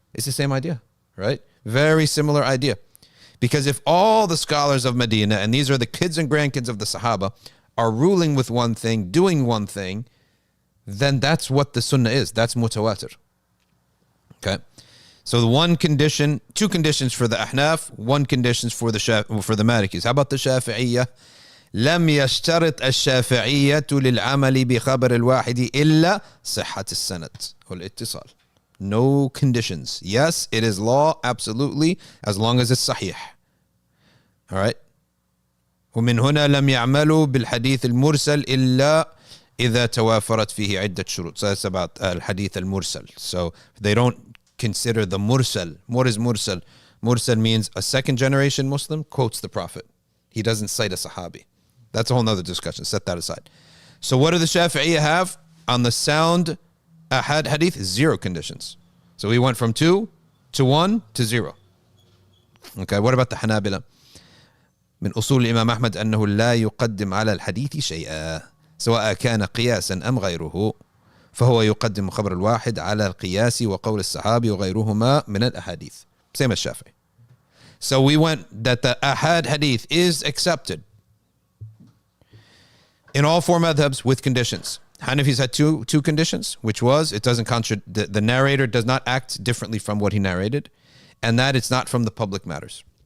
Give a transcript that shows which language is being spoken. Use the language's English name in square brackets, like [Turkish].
[English] It's the same idea, right? Very similar idea. Because if all the scholars of Medina, and these are the kids and grandkids of the Sahaba, are ruling with one thing, doing one thing, then that's what the Sunnah is. That's mutawatir. Okay, so the one condition, two conditions for the Ahnaf, one conditions for the Malikis. How about the Shafi'iyya? [Arabic] لم يشترط الشافعية للعمل بخبر الواحد إلا صحة السند والاتصال. [English] No conditions. Yes, it is law, absolutely, as long as it's sahih. All right. [Arabic] ومن هنا لم يعملوا بالحديث المرسل إلا إذا توافرت فيه عدة شروط. [English] So that's about الحديث المرسل. So they don't consider the mursal. What is mursal? Mursal means a second generation Muslim quotes the Prophet. He doesn't cite a Sahabi. That's a whole nother discussion. Set that aside. So what do the Shafi'iyya have? On the sound ahad hadith, 0 conditions. So we went from 2 to 1 to 0. Okay, what about the Hanabila? [Arabic] من أصول الإمام أحمد أنه لا يقدم على الحديث شيئا سواء كان قياسا أم غيره فهو يقدم خبر الواحد على القياس وقول الصحابي وغيرهما من الأحاديث. [English] Same as Shafi'i. So we went that the ahad hadith is accepted in all 4 madhabs with conditions. Hanafis had two conditions, which was it doesn't contradict, the narrator does not act differently from what he narrated, and that it's not from the public matters.